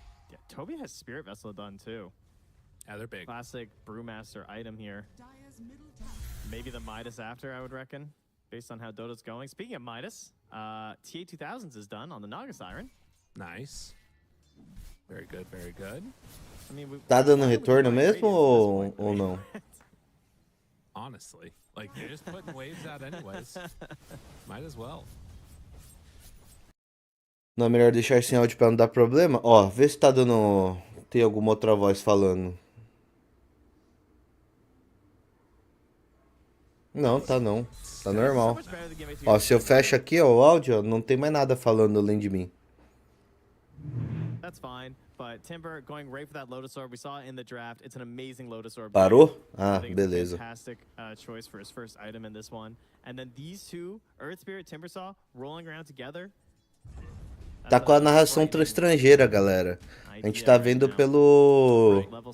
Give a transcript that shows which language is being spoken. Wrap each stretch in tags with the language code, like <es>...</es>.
<en>Yeah, Toby has Spirit Vessel done too. Yeah, they're big. Classic Brewmaster item here. Maybe the Midas after, I would reckon, based on how Dota's going. Speaking of Midas, TA2000s is done on the Naga Siren. Nice. Very good, very good. I mean,</en> <pt>tá dando retorno mesmo ou não?</pt> <en>Honestly, like they're just putting waves out anyways. Might as well.</en> <pt>Não é melhor deixar sem áudio pra não dar problema? Ó, vê se tá dando... Tem alguma outra voz falando. Não, tá não. Tá normal. Ó, se eu fecho aqui, ó, o áudio, ó, não tem mais nada falando além de mim.</pt> <en>That's fine. But Timber going right for that Lotus Orb. We saw it in the draft. It's an amazing Lotus Orb.</en> <pt>Parou? Ah, beleza.</pt> <en>Fantastic choice for his first item in this one. And then these two, Earth Spirit, Timbersaw, rolling around together.</en> <pt>Tá com a narração estrangeira, galera. A gente tá vendo pelo...</pt>